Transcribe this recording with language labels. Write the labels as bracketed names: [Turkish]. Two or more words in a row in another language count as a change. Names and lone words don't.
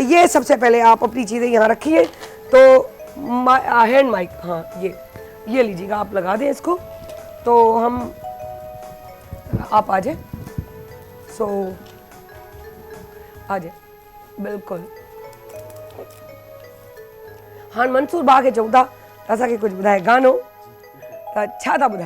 [Hindi] ये सबसे पहले आप अपनी चीज़ें यहाँ रखिए, तो [English] hand mic, [Hindi] हाँ ये लीजिएगा, आप लगा दें इसको, तो हम आप आ जाए, सो आ जाए बिल्कुल। [Sindhi] हाँ मंसूर बाग के चौथा असांखे कुछ ॿुधाए गानो त छा था ॿुधायो?